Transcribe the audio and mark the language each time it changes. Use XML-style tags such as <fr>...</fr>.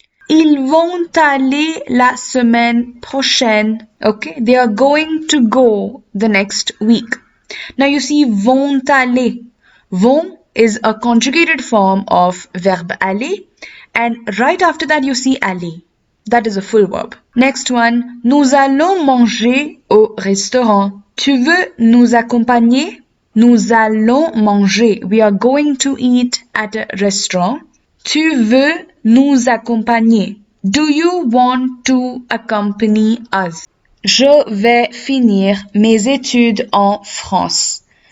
<fr>Ils vont aller la semaine prochaine.</fr> <en>Okay, they are going to go the next week. Now you see vont aller. Vont is a conjugated form of verb aller, and right after that you see aller. That is a full verb. Next one,</en> <fr>nous allons manger au restaurant. Tu veux nous accompagner? Nous allons manger.</fr> <en>We are going to eat at a restaurant.</en> <fr>Tu veux nous accompagner?</fr> <en>Do you want to accompany us?</en> <fr>Je vais finir mes études en France.</fr>